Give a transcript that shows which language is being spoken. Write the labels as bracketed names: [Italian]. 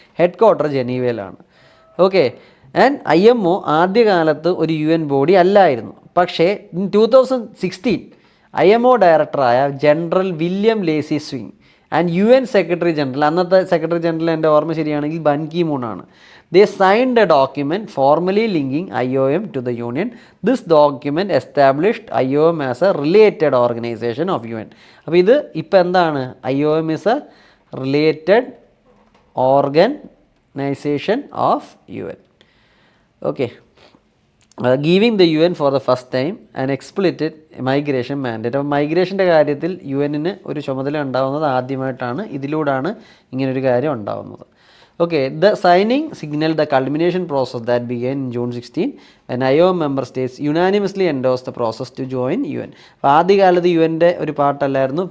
[Malayalam] Head quarter ജനീവയിലാണ്. Okay, and IMO ആദ്യകാലത്ത് ഒരു UN body അല്ലായിരുന്നു. പക്ഷേ 2016 IMO ഡയറക്ടറായ general William lazy swing and UN secretary general, അന്നത്തെ സെക്രട്ടറി ജനറൽ എൻ്റെ ഓർമ്മ ശരിയാണെങ്കിൽ ബൻ കി മൂൺ ആണ്. [English] They signed a document formally linking IOM to the Union. This document established IOM as a related organization of UN. [Malayalam] അപ്പോൾ ഇത് ഇപ്പോൾ എന്താണ്? [English] IOM is a related organization of UN. Okay. Giving the UN for the first time an explicit migration mandate. [Malayalam] അപ്പോൾ മൈഗ്രേഷൻ്റെ കാര്യത്തിൽ UN-ന് ഒരു ചുമതല ഉണ്ടാകുന്നത് ആദ്യമായിട്ടാണ്. ഇതിലൂടെയാണ് ഇങ്ങനൊരു കാര്യം ഉണ്ടാകുന്നത്. [English] Okay, the signing signaled the culmination process that began in June 16 when IOM member states unanimously endorsed the process to join UN. [Malayalam] അപ്പോൾ ആദ്യകാലത്ത് UN-ൻ്റെ ഒരു പാർട്ടല്ലായിരുന്നു.